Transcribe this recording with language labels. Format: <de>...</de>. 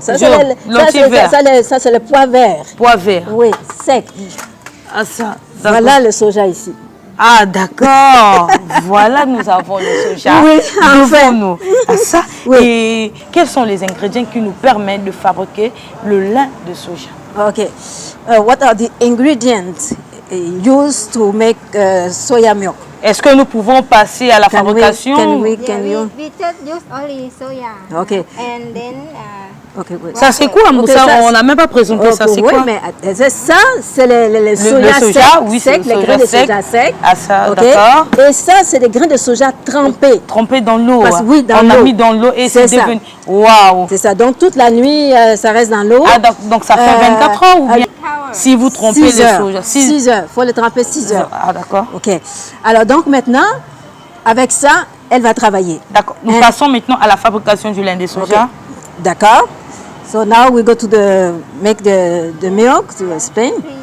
<fr>Ça, c'est le pois vert. Pois vert. Oui, sec. Ah, ça. Voilà le soja ici. Ah, d'accord. Voilà, nous avons le soja. Oui, enfin. Nous. Ah, ça. Oui. Et quels sont les ingrédients qui nous permettent de fabriquer le lin de soja?</fr> <en>Okay. What are the ingredients used to make soya milk?</en> <fr>Est-ce que nous pouvons passer à la fabrication?</fr> <en>We just use only soya. Okay. And then</en> <fr>ça c'est quoi? On n'a même pas présenté ça, c'est quoi? Mais ça, c'est les soja secs, les grains de soja secs. Ah ça, d'accord. Et ça, c'est des grains de soja trempés. Trempés dans l'eau. Oui, dans l'eau. On a mis dans l'eau et c'est devenu... Waouh! C'est ça, donc toute la nuit, ça reste dans l'eau. Ah, donc ça fait 24 heures ou bien? Si vous trompez les soja. 6 heures, il faut les tremper 6 heures. Ah d'accord. Ok. Alors donc maintenant, avec ça, elle va travailler. D'accord. Nous passons maintenant à la fabrication du lait de soja. Okay. D'accord.</fr> <en>So now we go to make the milk to explain.</en>